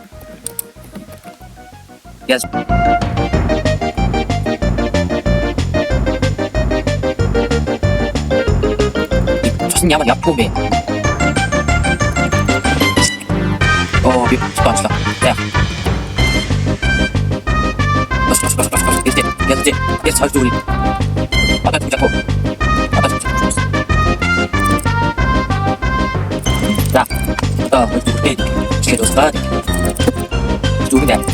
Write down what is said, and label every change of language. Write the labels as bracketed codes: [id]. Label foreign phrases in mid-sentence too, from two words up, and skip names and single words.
[mn] Яс. Ямар явахгүй бэ? Би спонсор. За. [de] Jetzt halt du. Aber das ist ja. Da, du. Ich gehe los. [mn] Бүгдээ.